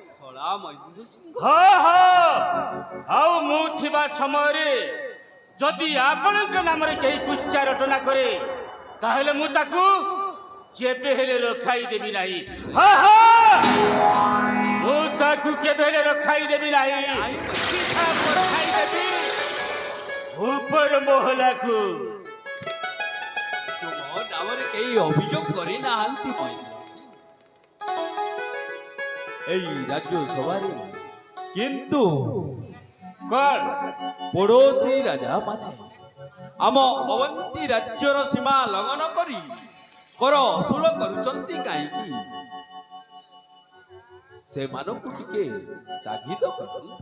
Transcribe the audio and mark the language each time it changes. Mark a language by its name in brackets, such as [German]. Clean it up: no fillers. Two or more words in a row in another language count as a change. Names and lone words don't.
[Odia] ହଁ ହଁ, ଆଉ ମୁଁ ଥିବା ସମୟରେ ଯଦି ଆପଣଙ୍କ ନାମରେ କେହି କୁଚ୍ଚା ରଟନା କରେ ତାହେଲେ ମୁଁ ତାକୁ କେବେ ହେଲେ ରଖାଇ ଦେବି ନାହିଁ। ହଁ ହଁ, ମୁଁ ତାକୁ କେବେ ହେଲେ ରଖାଇ ଦେବି ନାହିଁ। ସିଧା ପଠାଇ ଦେବି ଉପର ମହଲାକୁ। ଏଇ ଅଭିଯୋଗ କରେ ନାହାନ୍ତି ଏଇ ରାଜ୍ୟ ସଭାରେ, କିନ୍ତୁ କଣ ପଡ଼ୋଶୀ ରାଜା ମାନେ ଆମ ଅବନ୍ତୀ ରାଜ୍ୟର ସୀମା ଲଙ୍ଘନ କରି କର ଅସୁଲ କରୁଛନ୍ତି କାହିଁକି? ସେମାନଙ୍କୁ ଟିକେ ତାଗିଦ କରନ୍ତୁ।